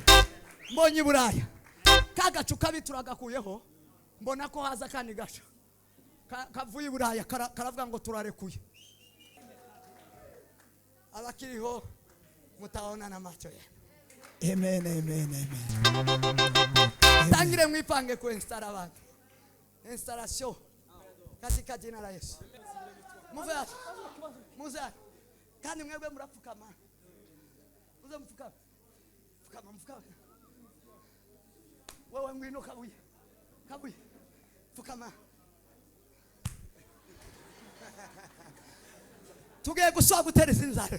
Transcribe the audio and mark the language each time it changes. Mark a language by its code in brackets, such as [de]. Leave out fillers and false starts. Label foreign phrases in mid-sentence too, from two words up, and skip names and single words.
[rw] Mbonye Buraya kagacu kabituragakuyeho mbona ko haza kandi gaca kavuye Buraya karavuga ngo turarekuye abakiriho [sw] mutaona na macho ye. [rw] Amen, amen, amen. Tangire mwipange ku install abantu. [sw] Installation katika jina la Yesu. [rw] Muze kandi mwebwe murapfukama. Muze mfukama. Mfukama. Wewe ngwino kabuye. Fukama. Tugiye gusaba gutereza inzara.